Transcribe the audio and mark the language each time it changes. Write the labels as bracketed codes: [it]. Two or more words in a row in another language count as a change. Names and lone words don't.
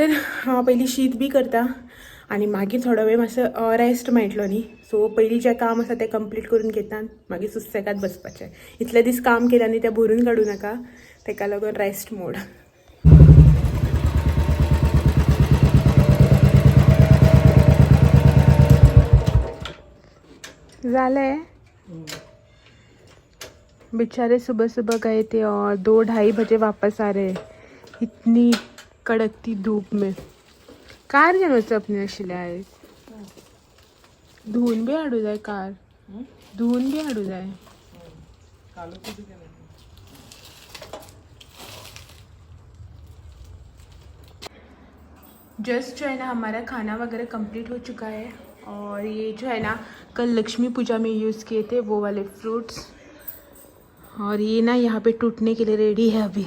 [kok] तर हांव पयलीं शीत बी करता आणि मागीर थोडो वेळ मातसो रेस्ट मेळटलो न्ही, सो पयलीं जें काम आसा तें कंप्लीट करून घेता, मागीर सुसेगाद बसपाचें. इतले दीस काम केलें आनी तें भरून काडूं नाका, तेका लागून [en] rest mode. [hi] झाले बेचारे सुबह सुबह गए थे और 2-2:30 बजे वापस आ रहे, इतनी कड़कती धूप में. [kok] कार घेवन वचप न्ही आशिल्लें आयज, धुवन बी हाडूं जाय कार, धुवन बी हाडूं जाय. [hi] जस्ट जो है ना हमारा खाना वगैरह कंप्लीट हो चुका है. और ये जो है ना कल लक्ष्मी पूजा में यूज़ किए थे वो वाले फ्रूट्स, और ये ना यहाँ पे टूटने के लिए रेडी है अभी.